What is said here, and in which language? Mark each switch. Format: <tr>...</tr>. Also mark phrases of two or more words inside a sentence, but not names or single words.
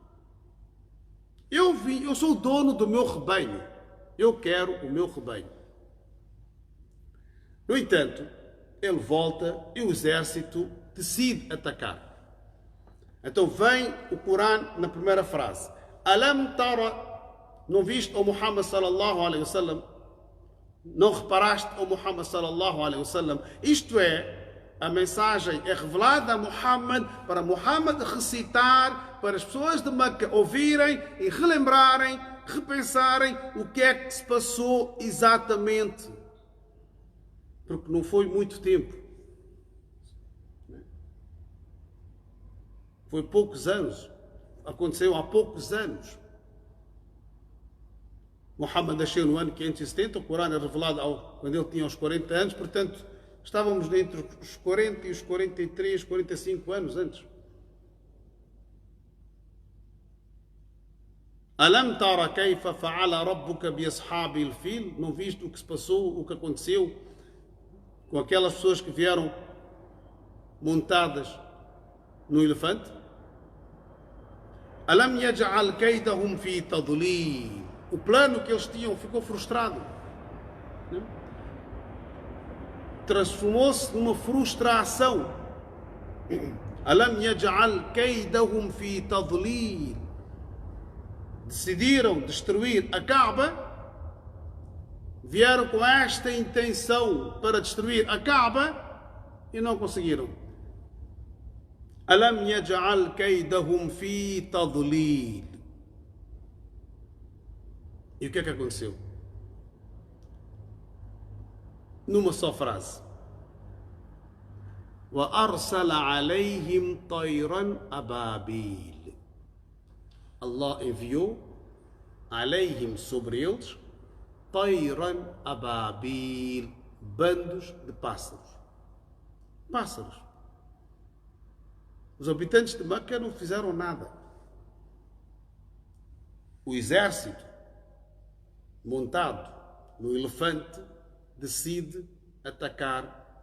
<pt>Eu sou o dono do meu rebanho. Eu quero o meu rebanho. No entanto, ele volta e o exército decide atacar. Então vem o Corão na primeira frase:</pt> <ar>ألم تر,</ar> <pt>não viste o Muhammad</pt> <ar>صلى الله عليه وسلم?</ar> <pt>Não reparaste o Muhammad</pt> <ar>صلى الله عليه وسلم?</ar> <pt>Isto é, a mensagem é revelada a Muhammad para Muhammad recitar, para as pessoas de Meca ouvirem e relembrarem, repensarem o que é que se passou exatamente. Porque não foi muito tempo. Foi poucos anos. Aconteceu há poucos anos. Muhammad nasceu no ano 570, o Corão é revelado quando ele tinha os 40 anos, portanto, estávamos entre os 40 e os 43, 45 anos antes.</pt> <ar>ألم تر كيف فعل ربك بأصحاب الفيل?</ar> <pt>Não viste o que se passou, o que aconteceu com aquelas pessoas que vieram montadas no elefante?</pt> <ar>ألم يجعل كيدهم في تضليل?</ar> <pt>O plano que eles tinham ficou frustrado. Transformou-se numa frustração.</pt> <ar>ألم يجعل كيدهم في تضليل?</ar> <pt>Decidiram destruir a Kaaba, vieram com esta intenção para destruir a Kaaba e não conseguiram.</pt> <ar>ألم يجعل كيدهم في تضليل?</ar> <pt>E o que é que aconteceu? Numa só frase:</pt> <ar>وأرسل عليهم طيرا أبابيل.</ar> <pt>Allah enviou alayhim, sobre eles,</pt> <ar>طيرا أبابيل,</ar> <pt>bandos de pássaros. Pássaros. Os habitantes de Meca não fizeram nada. O exército montado no elefante decide atacar.</pt>